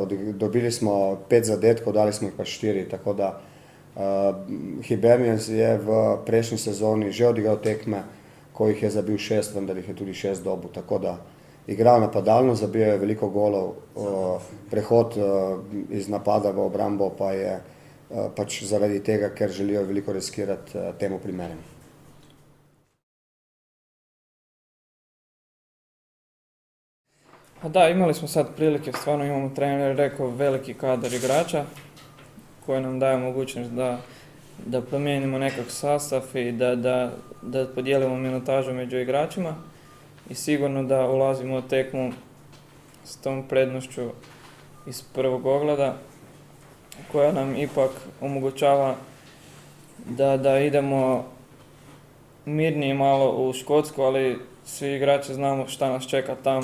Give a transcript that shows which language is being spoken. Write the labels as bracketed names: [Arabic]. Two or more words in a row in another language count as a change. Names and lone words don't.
[Slovenian] Dobili smo 5 zadetkov, dali smo jih pa 4, tako da Hibernians je v prejšnji sezoni že odigral tekme, ko jih je zabil 6, vendar jih je tudi 6 dobil, tako da igrajo napadalno, zabijajo veliko golov, prehod iz napada v obrambo pa je pač zaradi tega, ker želijo veliko riskirati, temu primeren. [Croatian] Da, imali smo sad prilike, stvarno imamo, trener rekao, veliki kadar igrača koji nam daje mogućnost da promijenimo nekak sastav i da podijelimo minutažu među igračima i sigurno da ulazimo u tekmu s tom prednošću iz prvog ogleda koja nam ipak omogućava da idemo mirnije malo u Škotsku, ali svi igrači znamo šta nas čeka tam.